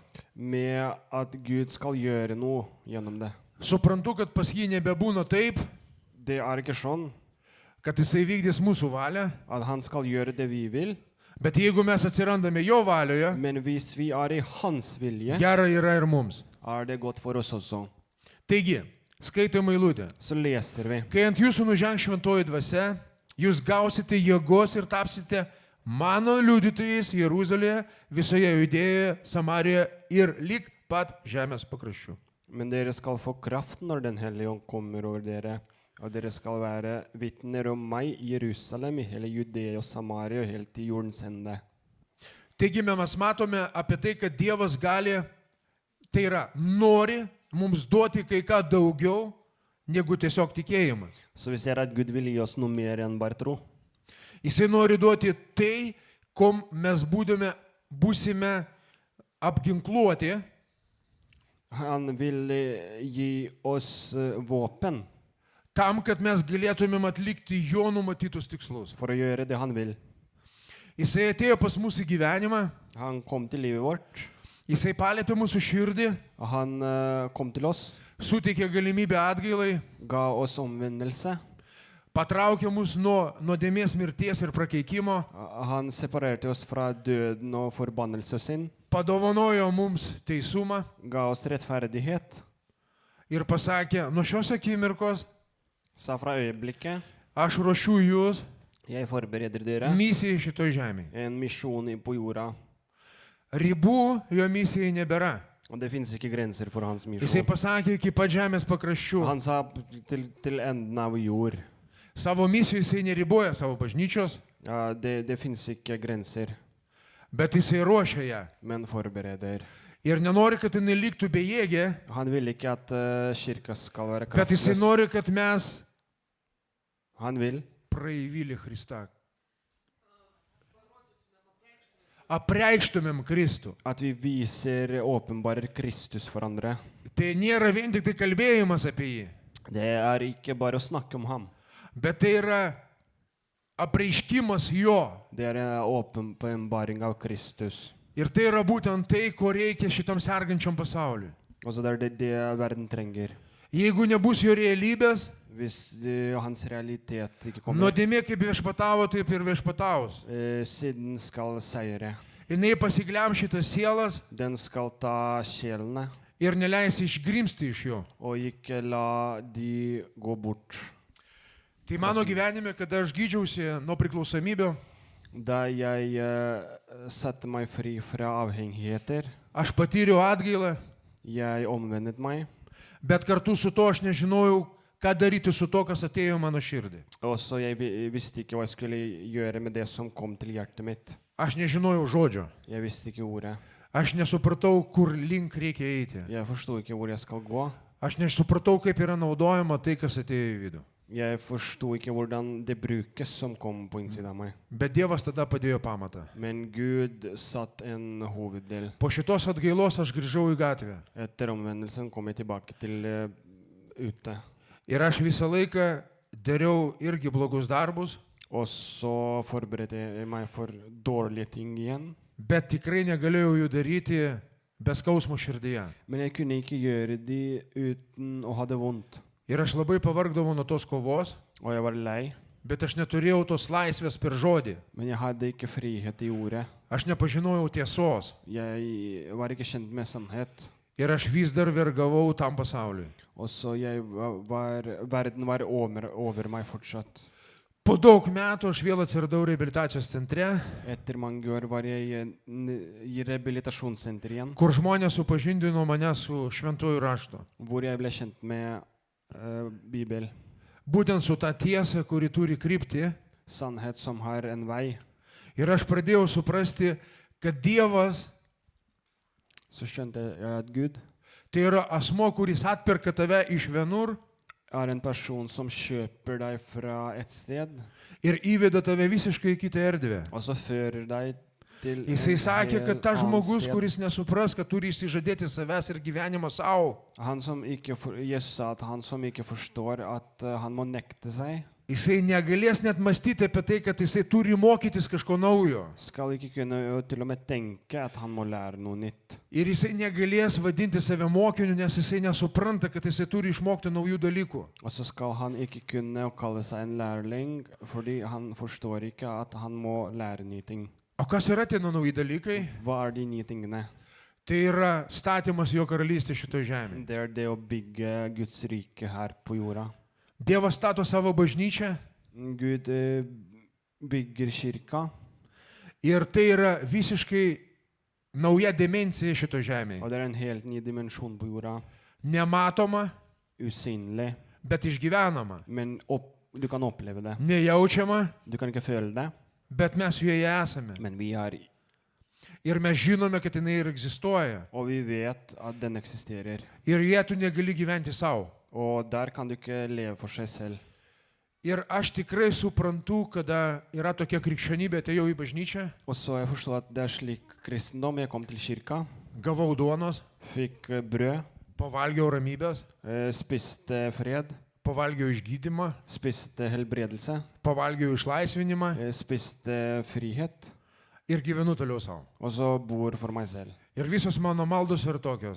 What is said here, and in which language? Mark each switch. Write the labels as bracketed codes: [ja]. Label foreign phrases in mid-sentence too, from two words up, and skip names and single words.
[no] Med at Gud skal gjøre noe gjennom det. [lt] Suprantu, kad pas jį nebebūna taip, [no] Det er ikke sånn [lt] kad jisai vykdys mūsų valią, [no] at han skal gjøre det vi vil. [lt] bet jeigu mes atsirandame jo valioje, [no] Men hvis vi er i hans vilje, [lt] gera yra ir mums. [no] er det godt for oss også. [lt] Taigi, skaitoma eilutė. [no] Så leser vi. [lt] Kai ant jūsų nužengs šventoji dvasia, jūs gausite jėgos ir tapsite mano liudytojais Jeruzalėje, visoje Judėjoje, Samarijoje ir lig pat žemės pakraščių. [no] Men dere skal få kraft når Den hellige ånd kommer over dere. Og dere skal være vitner om meg i Jerusalem, i hele Judea og Samaria og helt til jordens ende. [lt] Taigi mes matome apie tai, kad Dievas gali, tai yra nori mums duoti kai ką daugiau negu tiesiog tikėjimas. [no] Så vi ser at Gud vil gi oss noe mer enn bare tro. [lt] Jisai nori duoti tai, kom mes būsime apginkluoti, [no] Han vil gi oss våpen [lt] tam, kad mes galėtumėm atlikti jo numatytus tikslus. [no] for å gjøre det han vil. [lt] Jisai atėjo pas mūsų gyvenimą, [no] Han kom til livet vårt, [lt] jisai palėtė mūsų širdį, [no] og han kom til oss, [lt] suteikė galimybę atgailai, [no] ga oss omvendelse. [lt] patraukė mus nuo nuodėmės mirties ir prakeikimo, [no] Han separerte oss fra døden og forbannelse sin, [lt] padovanojo mums teisumą [no] ga oss rettferdighet, [lt] ir pasakė, nuo šios akimirkos [no] sa fra øyeblikket, [lt] aš ruošiu jūs [no] jeg forbereder dere [lt] misijai šitoj žemėje. [no] en misjon på jorda. [lt] Ribų jo misijai nebėra. [no] Og det finnes ikke grenser for hans [lt] Jisai [no] misjon. [lt] pasakė iki pat žemės pakraščių. [no] Han sa til enden av jord. [lt] Savo misijų jisai neriboja savo bažnyčios, [no] Ja, det finnes ikke grenser, [lt] bet jisai ruošia ją. [no] men forbereder. [lt] Ir nenori, kad jinai liktų bejėgė, [no] Han vil ikke at kirka skal være [lt] bet jisai [no] kraftløs. [lt] nori, kad mes [no] Han vil [lt] praeivylį Kristą. Apreikštumėm Kristų. [no] at vi viser, åpenbarer Kristus for andre. [lt] Tai nėra vien tik tai kalbėjimas apie jį, [no] Det er ikke bare å snakke om ham. [lt] bet tai yra apreiškimas jo. [no] Det er en åpenbaring av Kristus. [lt] Ir tai yra būtent tai, ko reikia šitam sergančiam pasauliui. [no] Altså det er det verden trenger. [lt] Jeigu nebus jo realybės, [no] Hvis hans realitet ikke kommer, [lt] nuodėmė kaip viešpatavo, taip ir viešpataus. [no] siden skal seire. [lt] Jinai pasiglemš šitas sielas [no] Den skal ta sjelene, [lt] ir neleis išgrimsti iš jo. [no] og ikke la de gå bort. [lt] Tai mano gyvenime, kada aš gydžiausi nuo priklausomybių, [no] Da jeg satte meg fri fra avhengigheter, [lt] aš patyriau atgailą, [no] jeg omvendet meg, [lt] bet kartu su to aš nežinojau, ką daryti su to, kas atėjo į mano širdį. [no] og så jeg visste ikke hva jeg skulle gjøre med det som kom til hjertet mitt. [lt] Aš nežinojau žodžio. [no] Jeg visste ikke ordet. [lt] Aš nesupratau, kur link reikia eiti. [no] Jeg forsto ikke hvor jeg skal gå. [lt] Aš nesupratau, kaip yra naudojama tai, kas atėjo į vidų. [no] Jeg forsto ikke hvordan det brukes som kom på innsiden av meg. [lt] Bet Dievas tada padėjo pamatą. [no] Men Gud satt en hoveddel. [lt] Po šitos atgailos aš grįžau į gatvę. [no] Etter omvendelsen kom jeg tilbake til ute. [lt] Ir aš visą laiką dariau irgi blogus darbus, [no] Og så forberedte jeg meg for dårlige ting igjen. [lt] bet tikrai negalėjau jų daryti be skausmo širdyje. [no] Men jeg kunne ikke gjøre de uten å ha det vondt. [lt] Ir aš labai pavargdavau nuo tos kovos, [no] Og jeg var lei, [lt] bet aš neturėjau tos laisvės per žodį. [no] men jeg hadde ikke frihet i ordet. [lt] Aš nepažinojau tiesos. [no] Jeg var ikke kjent med sannhet. [lt] Ir aš vis dar vergavau tam pasauliui. [no] Og så verden var over meg fortsatt. [lt] Po daug metų aš vėl atsiradau reabilitacijos centre, [no] Etter mange år var jeg i rehabilitasjonssenter igjen, [lt] kur žmonės supažindino mane su šventųjų raštu. [no] hvor jeg ble kjent med Bibel. [lt] Būtent su ta tiesa, kuri turi kryptį. [no] Sannhet som har en vei. [lt] Ir aš pradėjau suprasti, kad Dievas [no] Så skjønte jeg at Gud [lt] tai yra asmo, kuris atperka tave iš vienur [no] er en person som kjøper deg fra et sted, [lt] ir įveda tave visiškai į kitą erdvę. [no] og så fører deg til [lt] Jisai sakė, kad tas [no] annet [lt] žmogus, [no] sted. [lt] kuris nesupras, kad turi įsižadėti savęs ir gyvenimą savo, [no] Jesus sa at han som ikke forstår at han må nekte seg, [lt] jisai negalės net mąstyti apie tai, kad jisai turi mokytis kažko naujo. [no] skal ikke kunne til og med tenke at han må lære noe nytt. [lt] Ir jisai negalės vadinti save mokiniu, nes jisai nesupranta, kad jisai turi išmokti naujų dalykų. [no] Og så skal han ikke kunne å kalle seg en lærling, fordi han forstår ikke at han må lære nye ting. [lt] O kas yra tie nauji dalykai? [no] Hva er de nye tingene? [lt] Tai yra statymas jo karalystė šito žemė. [no] Det er det å bygge Guds rike her på jorda. [lt] Dievas stato savo bažnyčią [no] Gud bygger kirka, [lt] ir tai yra visiškai nauja dimensija šito žemėje. [no] og det er en helt ny dimensjon på jorda. [lt] Nematoma, [no] Usynlig, [lt] bet išgyvenama. [no] men du kan oppleve det. [lt] Nejaučiama, [no] Du kan ikke føle det, [lt] bet mes joje esame. [no] men vi er [lt] Ir mes žinome, kad jinai ir egzistuoja. [no] Og vi vet at den eksisterer. [lt] Ir jie tu negali gyventi savo. [no] Og der kan du ikke leve for seg selv. [lt] Ir aš tikrai suprantu, kada yra tokia krikščionybė, atėjau į bažnyčią, [no] Og så jeg forstår at det er slik kristendom. Jeg kom til kirka, [lt] gavau duonos, [no] fikk brød, [lt] pavalgiau ramybės, [no] spiste fred, [lt] pavalgiau išgydymą, [no] spiste helbredelse, [lt] pavalgiau išlaisvinimą [no] spiste frihet, [lt] ir gyvenu toliau savo. [no] og så bor for meg selv. [lt] Ir visos mano maldos yra tokios.